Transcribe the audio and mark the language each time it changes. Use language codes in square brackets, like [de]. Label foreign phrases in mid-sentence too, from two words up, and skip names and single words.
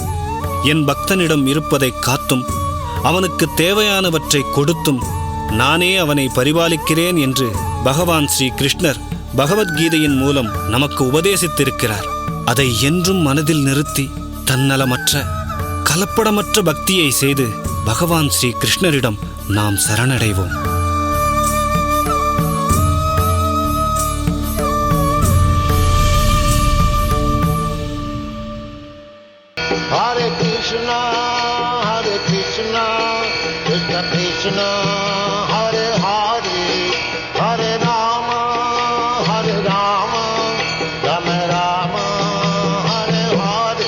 [ta] என் பக்தனிடம் இருப்பதை காத்தும் அவனுக்கு தேவையானவற்றை கொடுத்தும் நானே அவனை பரிபாலிக்கிறேன் என்று பகவான் ஸ்ரீ கிருஷ்ணர் பகவத்கீதையின் மூலம் நமக்கு உபதேசித்திருக்கிறார். அதை என்றும் மனதில் நிறுத்தி தன்னலமற்ற கலப்படமற்ற பக்தியை செய்து பகவான் ஸ்ரீ கிருஷ்ணரிடம் நாம் சரணடைவோம். [sa] Hare Krishna, Hare Krishna, Krishna Krishna, Hare Hare, Hare Rama, Hare Rama, Rama Rama, Hare Hare.